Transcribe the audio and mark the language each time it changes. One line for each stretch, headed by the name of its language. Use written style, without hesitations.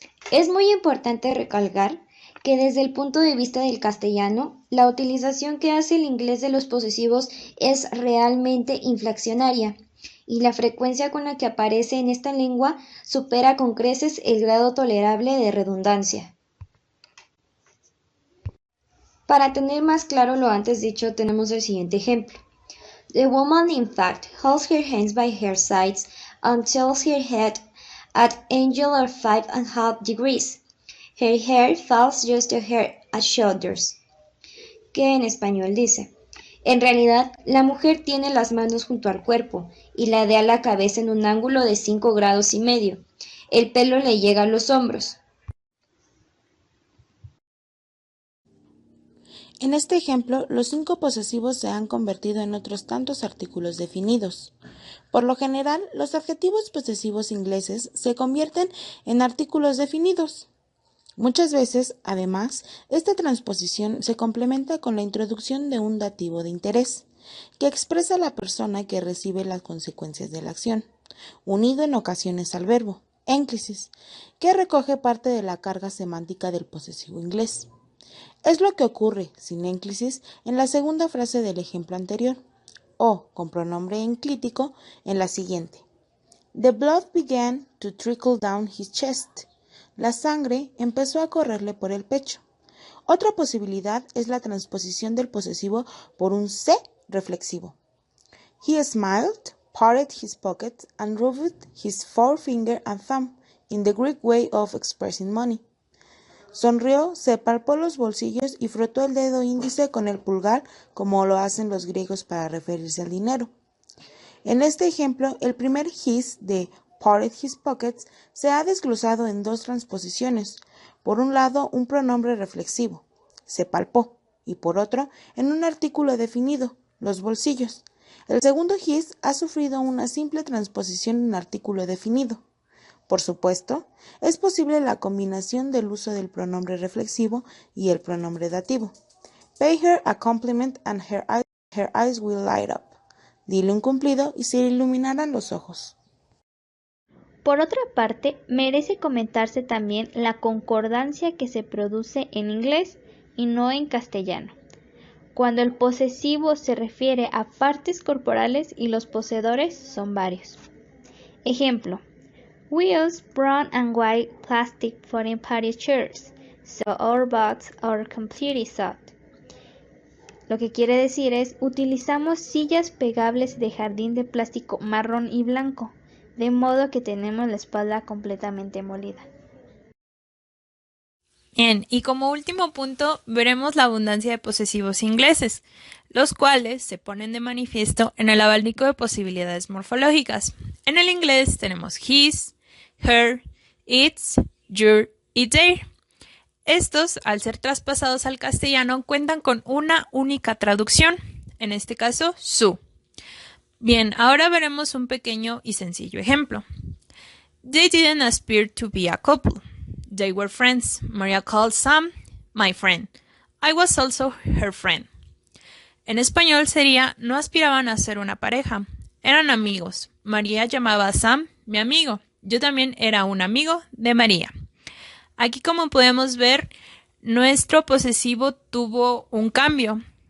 Spanish: Es muy importante recalcar que desde el punto de vista del castellano, la utilización que hace el inglés de los posesivos es realmente inflacionaria, y la frecuencia con la que aparece en esta lengua supera con creces el grado tolerable de redundancia. Para tener más claro lo antes dicho, tenemos el siguiente ejemplo.
English: The woman in fact holds her hands by her sides and tilts her head at angle of 5½ degrees. Her hair falls just to her shoulders.
Spanish: Que en español dice: en realidad, la mujer tiene las manos junto al cuerpo y ladea la cabeza en un ángulo de 5,5 grados. El pelo le llega a los hombros. En este ejemplo, los 5 posesivos se han convertido en otros tantos artículos definidos. Por lo general, los adjetivos posesivos ingleses se convierten en artículos definidos. Muchas veces, además, esta transposición se complementa con la introducción de un dativo de interés, que expresa a la persona que recibe las consecuencias de la acción, unido en ocasiones al verbo, énclisis, que recoge parte de la carga semántica del posesivo inglés. Es lo que ocurre, sin énclisis, en la segunda frase del ejemplo anterior, o, con pronombre enclítico, en la siguiente.
English: The blood began to trickle down his chest.
Spanish: La sangre empezó a correrle por el pecho. Otra posibilidad es la transposición del posesivo por un C reflexivo.
English: He smiled, patted his pocket, and rubbed his forefinger and thumb, in the Greek way of expressing money.
Spanish: Sonrió, se palpó los bolsillos y frotó el dedo índice con el pulgar como lo hacen los griegos para referirse al dinero. En este ejemplo, el primer his de
English: patted his pockets
Spanish: se ha desglosado en dos transposiciones. Por un lado, un pronombre reflexivo, se palpó, y por otro, en un artículo definido, los bolsillos. El segundo his ha sufrido una simple transposición en artículo definido. Por supuesto, es posible la combinación del uso del pronombre reflexivo y el pronombre dativo.
English: Pay her a compliment and her eyes will light up.
Spanish: Dile un cumplido y se iluminarán los ojos. Por otra parte, merece comentarse también la concordancia que se produce en inglés y no en castellano, cuando el posesivo se refiere a partes corporales y los poseedores son varios.
English: Ejemplo: We use brown and white plastic folding party chairs, so our butts are completely soft.
Spanish: Lo que quiere decir es: utilizamos sillas pegables de jardín de plástico marrón y blanco, de modo que tenemos la espalda completamente molida. Bien, y como último punto veremos la abundancia de posesivos ingleses, los cuales se ponen de manifiesto en el abanico de posibilidades morfológicas. En el inglés tenemos his, her, its, your y their. Estos, al ser traspasados al castellano, cuentan con una única traducción, en este caso, su. Bien, ahora veremos un pequeño y sencillo ejemplo.
English: They didn't aspire to be a couple. They were friends. Maria called Sam my friend. I was also her friend.
Spanish: En español sería, no aspiraban a ser una pareja. Eran amigos. María llamaba a Sam mi amigo. Yo también era un amigo de María. Aquí, como podemos ver, nuestro posesivo tuvo un cambio.